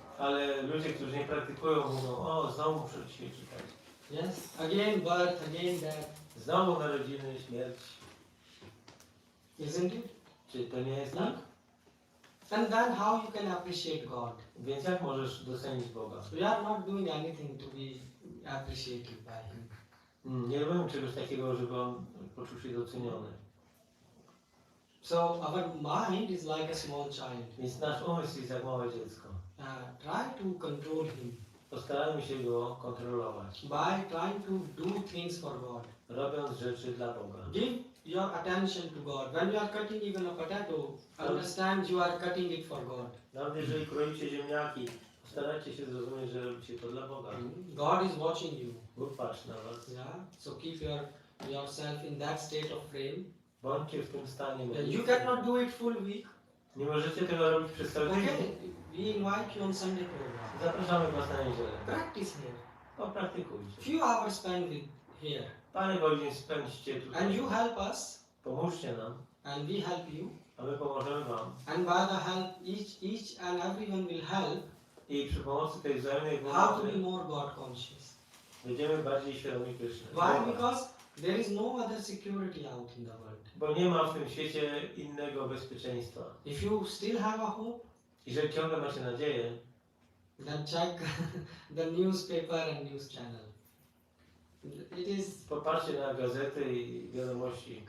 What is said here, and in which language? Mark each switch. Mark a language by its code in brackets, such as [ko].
[pl] Ale ludzie, którzy nie praktykują, mówią, o, znowu muszę dzisiaj czytać. [en] Yes, again birth, again death. [pl] Znowu narodziny, śmierć. [en] Isn't it? [pl] Czy to nie jest tak? [en] And then how you can appreciate God? [pl] Więc jak możesz docenić Boga? [en] We are not doing anything to be appreciated by Him. [pl] Nie robimy czegoś takiego, żeby on poczuł się doceniony. [en] So our mind is like a small child. [pl] Więc nasz umysł jest jak małe dziecko. [en] try to control him [pl] Postarajmy się go kontrolować, [en] by trying to do things for God. [pl] robiąc rzeczy dla Boga. [en] Give your attention to God. When you are cutting even a potato, understand you are cutting it for God. [pl] Nawet jeżeli kroicie ziemniaki, postarajcie się zrozumieć, że robicie to dla Boga. [en] God is watching you. [pl] Bóg patrzy na was. [en] Yeah. So keep yourself in that state of frame. [pl] Bądźcie w tym stanie. [en] You cannot do it full week. [pl] Nie możecie tego robić przez cały tydzień. [en] Okay. We invite you on Sunday program. [pl] Zapraszamy was na niedzielę. [en] Practice here. [pl] Popraktykujcie. [en] Few hours spent here. [pl] Parę godzin spędźcie tutaj. [en] And you help us. [pl] Pomóżcie nam, [en] And we help you. [pl] a my pomożemy wam. [en] And by the help, each and everyone will help [pl] I przy pomocy tej wzajemnej [en] how to be [pl] pomocy [en] more God conscious. [pl] będziemy bardziej świadomi Kryszny. [en] Why? Because there is no other security out in the world. [pl] Bo nie ma w tym świecie innego bezpieczeństwa. [en] If you still have a hope, [pl] Jeżeli ciągle macie nadzieję, [en] then check the newspaper and news channel. It is [pl] popatrzcie na gazety i wiadomości.